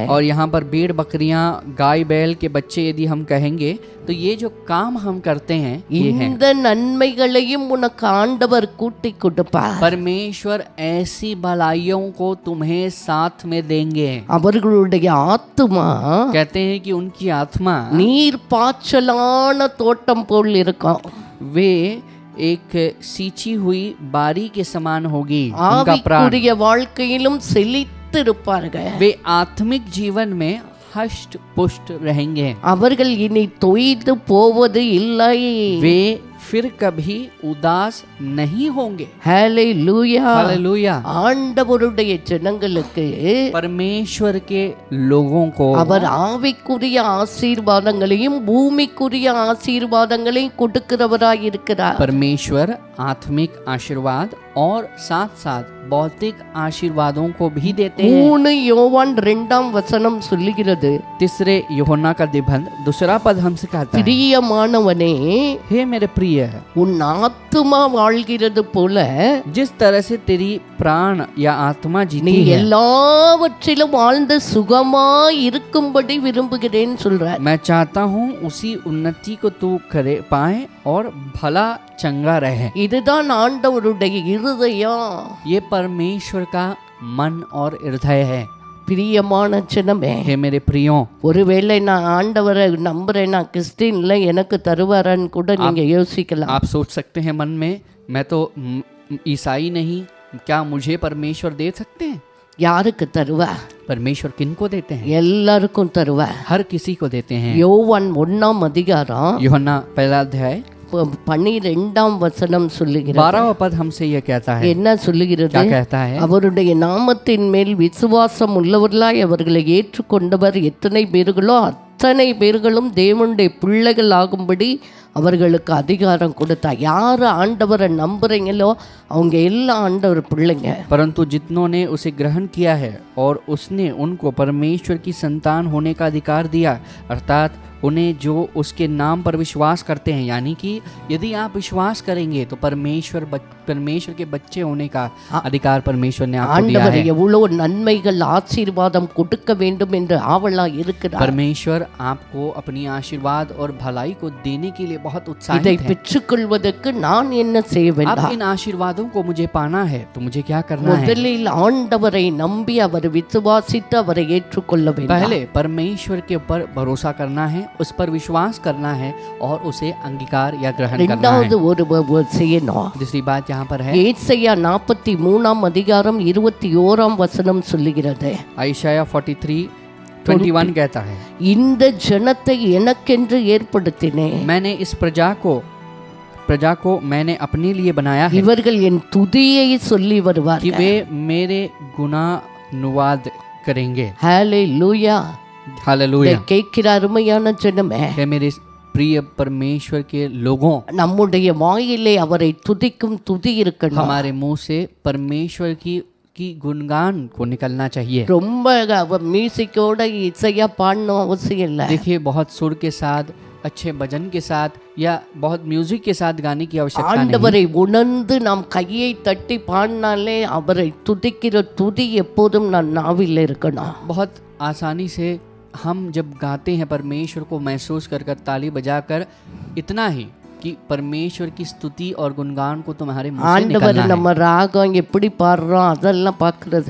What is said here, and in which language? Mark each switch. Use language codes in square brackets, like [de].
[hi] और यहाँ पर भेड़ बकरियां, गाय बैल के बच्चे यदि हम कहेंगे तो ये जो काम हम करते हैं ये है। [ta] இந்த நன்மைகளையும் உனக்கு ஆண்டவர் கூட்டி கொடுப்பார். [hi] परमेश्वर ऐसी भलाइयों को तुम्हें साथ में देंगे। [ta] அவர்களுடைய ஆத்துமா [hi] कहते हैं कि उनकी आत्मा [ta] நீர் பாய்ச்சலான தோட்டம் போல் இருக்கும். [hi] वे एक सींची हुई बारी के समान होगी। उनका प्राण, [ta] ஆவிக்குரிய வாழ்க்கையிலும் செழித்து இருப்பார்கள். [hi] वे आत्मिक जीवन में हष्ट पुष्ट रहेंगे। [ta] அவர்கள் இனி தொய்து போவது இல்லை. [hi] वे फिर कभी उदास नहीं होंगे। [ta] ஹalleluya. [hi] हालेलुया। [ta] ஆண்டவருடைய ஜனங்களுக்கு [hi] परमेश्वर के लोगों को [ta] அவர் ஆவிக்குரிய ஆசீர்வாதங்களையும் பூமிக்குரிய ஆசீர்வாதங்களையும் கொடுக்கிறவராய் இருக்கிறார். [hi] परमेश्वर आत्मिक आशीर्वाद और साथ साथ भौतिक आशीर्वादों को भी देते हैं। [ta] 3 யோவான் 2 வசனம் சொல்லுகிறது, [hi] तीसरे यूहन्ना का निबंध 2 पद हमसे कहता है, [ta] பிரியமானவனே, [hi] हे मेरे प्रिय, [ta] உன் ஆத்துமா வாழ்கிறது போல [hi] जिस तरह से तेरी प्राण या आत्मा [ta] நீ [hi] जीती है, [ta] எல்லாவற்றிலும் வாழ்ந்து சுகமாய் இருக்கும்படி விரும்புகிறேன்னு சொல்ற. [hi] मैं चाहता हूँ उसी उन्नति को तू करे पाए और भला चंगा रहे। [ta] இதுதான் ஆண்டவருடைய இருதயம். [hi] ये परमेश्वर का मन और हृदय है। [ta] பிரியமான ஜனமே, [hi] हे मेरे प्रियों, [ta] ஒருவேளை நான் ஆண்டவரை நம்புறேன், நான் கிறிஸ்டின்ல எனக்கு தருவாரான்னு கூட நீங்க யோசிக்கலாம். [hi] आप सोच सकते हैं मन में, मैं तो ईसाई नहीं, क्या मुझे परमेश्वर दे सकते हैं? [ta] யாருக்கு தருவா? [hi] परमेश्वर किनको देते हैं? [ta] எல்லாருக்கும் தருவா. [hi] हर किसी को देते हैं। [ta] யோவான் 1 அதிகாரம் [hi] यूहन्ना पहला अध्याय [ta] 12 வசனம் சொல்லுகிறது. [hi] 12वां पद हमसे यह कहता है, [ta] என்ன சொல்லுகிறது? [hi] क्या कहता है? [ta] அவருடைய நாமத்தின் மேல் விசுவாசம் உள்ளவர்களாய் அவர்களை ஏற்றுக்கொண்டவர் எத்தனை பேர்களோ அத்தனை பேர்களும் தேவனுடைய பிள்ளைகள் ஆகும்படி அவர்களுக்கு அதிகாரம் கொடுத்தா. யார் ஆண்டவரை நம்புறீங்களோ அவங்க எல்லாம் ஆண்டவர் பிள்ளைங்க. [hi] परंतु जितनों ने उसे ग्रहण किया है और उसने उनको परमेश्वर की संतान होने का अधिकार दिया, अर्थात उन्हें जो उसके नाम पर विश्वास करते हैं, यानी कि यदि आप विश्वास करेंगे तो परमेश्वर के बच्चे होने का अधिकार परमेश्वर ने आपको दिया [ta] ஆண்டவர் [hi] है। [ta] எவ்வளவு நன்மைகள் ஆசீர்வாதம் கொடுக்க வேண்டும் என்று ஆவலா இருக்கிறார். [hi] परमेश्वर आपको अपनी आशीर्वाद और भलाई को देने के लिए बहुत [ta] இதை [hi] उत्साहित है। [ta] பெற்றுக்கொள்வதற்கு நான் என்ன செய்ய [hi] अब [ta] வேண்டும்? [hi] इन आशीर्वादों को मुझे पाना है तो मुझे क्या करना है? [ta] முதலில் ஆண்டவரை நம்பி அவர் விசுவாசித்து அவரை ஏற்றுக்கொள்ள வேண்டும். [hi] पहले परमेश्वर के ऊपर भरोसा करना है, उस पर विश्वास करना है और उसे अंगीकार या ग्रहण करना [ta] இரண்டாவது [hi] है। [ta] ஒரு செய்யணும். [hi] दूसरी बात यहाँ पर है, [ta] ஏசாயா 43 அதிகாரம் 21 வசனம் சொல்லுகிறது, [hi] आयशाया 43:21 कहता है, [ta] இந்த ஜனத்தை எனக்கென்று ஏற்படுத்தினேன், [hi] मैंने इस प्रजा को प्रजा को मैंने अपने लिए बनाया है [ta] இவர்கள் என் துதியை சொல்லி [hi] कि [ta] வருவார்கள். [hi] वे मेरे गुणानुवाद करेंगे। [ta] ஹalleluya. [hi] हालेलुया। [ta] இதை கேட்கிற அருமையான ஜனமே, [hi] हे मेरे प्रिय परमेश्वर के लोगों, [ta] நம்முடைய வாயிலே அவரை துதிக்கும் துதி இருக்கணும். [hi] हमारे मुंह से परमेश्वर की गुणगान को निकलना चाहिए। [ta] ரொம்ப மியூசிக்கோட இசையா பாடணும் அவசியம் இல்லை. [hi] देखिए, बहुत सुर के साथ, अच्छे भजन के साथ या बहुत म्यूजिक के साथ गाने की आवश्यकता नहीं। [ta] ஆண்டவரை உணர்ந்து நாம் கையை தட்டி பாடினாலே அவரை துதிக்கிற துதி எப்போதும் நான் நாவில் இருக்கணும். [hi] बहुत आसानी से हम जब गाते हैं परमेश्वर को महसूस कर कर ताली बजाकर, इतना ही कि परमेश्वर की स्तुति और गुणगान को तुम्हारे मुंह से [ta] ஆண்டவர் [hi] निकलना [ta] நம்ம ராகம் எப்படி பாடுறோம் அதெல்லாம் பார்க்கறது